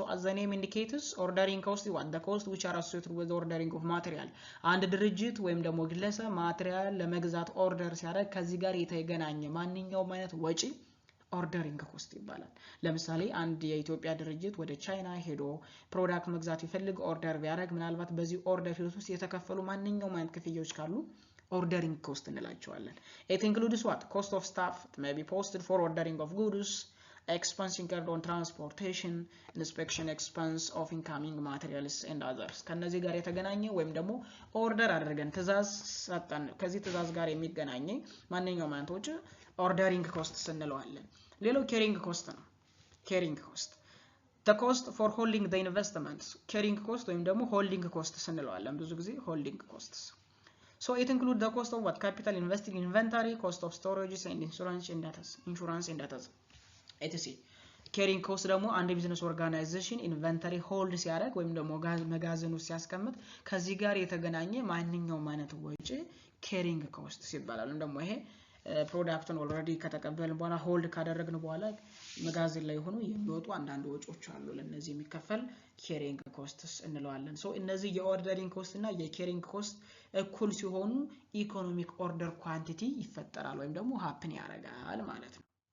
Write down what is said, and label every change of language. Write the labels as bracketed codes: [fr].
[am] ሶ [en] as the name indicates ordering cost is what the cost which are associated with the ordering of material [am] አንድ ድርጅት ወይም ደግሞ ግለሰብ ማቴሪያል ለመግዛት ኦርደር ሲያደርግ ከዚህ ጋር የተገናኘ ማንኛውም አይነት ወጪ ኦርደሪንግ ኮስት ይባላል። ለምሳሌ አንድ የኢትዮጵያ ድርጅት ወደ ቻይና ሄዶ ፕሮዳክት መግዛት ይፈልግ ኦርደር ቢያደርግ ምናልባት በዚህ ኦርደር ሂደት ውስጥ የተከፈሉ ማንኛውም አይነት ክፍያዎች ካሉ ordering cost እንላቸዋለን። [en] It includes what? Cost of staff, it may be posted for ordering of goods, expense incurred on transportation, inspection expense of incoming materials and others. [am] ከነዚህ ጋር የተገናኘ ወይም ደግሞ ኦርደር አድርገን ትዛዝ ሰጠን ከዚህ ትዛዝ ጋር የሚገናኘ ማንኛውም አይነት ወጪ ordering cost እንለዋለን። ሌላው [en] carrying cost ነው። carrying cost the cost for holding the investments [am] carrying cost ወይም ደግሞ holding costs እንለዋለን ብዙ ጊዜ holding costs. [en] So it includes the cost of what? Capital invested in inventory, cost of storage and insurance and data. etc. [am] carrying cost ደግሞ አንድ ቢዝነስ ኦርጋናይዜሽን ኢንቨንተሪ ሆልድ ሲያደርግ ወይም ደግሞ መጋዘኑ ሲያስቀምጥ ከዚህ ጋር የተገናኘ ማንኛውም አይነት ወጪ carrying cost ይባላል። ደግሞ ይሄ ፕሮዳክቱን ኦልሬዲ ከተቀበልን በኋላ ሆልድ ካደረግን በኋላ መጋዘን ላይ ሆኖ የሚወጡ አንዳንድ ወጪዎች አሉ ለነዚህ የሚከፈል carrying costs እንለዋለን። ሶ እነዚህ የኦርደሪንግ ኮስት እና የኬሪንግ ኮስት እኩል ሲሆኑ ኢኮኖሚክ ኦርደር ኳንቲቲ ይፈጠራል ወይም ደግሞ ሃፕን ያደርጋል ማለት ነው።